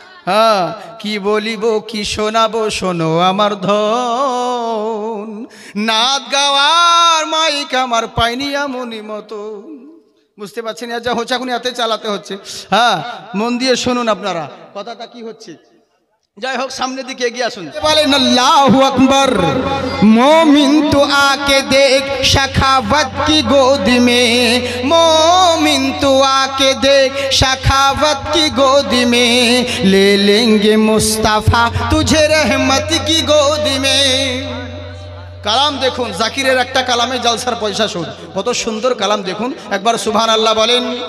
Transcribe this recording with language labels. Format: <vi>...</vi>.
<bn>হ্যাঁ, কি বলিব, কি শোনাবো, শোনো আমার ধন, নাচ গাওয়ার মাইক আমার পাইনি এমনই মতো। বুঝতে পারছেন? যা হচ্ছে এখন এতে চালাতে হচ্ছে। হ্যাঁ, মন দিয়ে শুনুন আপনারা কথাটা কি হচ্ছে। যাই হোক, সামনের দিকে এগিয়ে আসুন। বলেন আল্লাহু আকবার।</bn> <hi>मोमिन तो आके देख शखावत की गोद में, मोमिन तो आके देख शखावत की गोद में, ले लेंगे मुस्तफ़ा तुझे रहमत की गोद में।</hi> <bn>কালাম দেখুন, জাকিরের একটা কালামে জলসার পয়সা শোধ। কত সুন্দর কালাম দেখুন, একবার সুবহানাল্লাহ বলেন।</bn>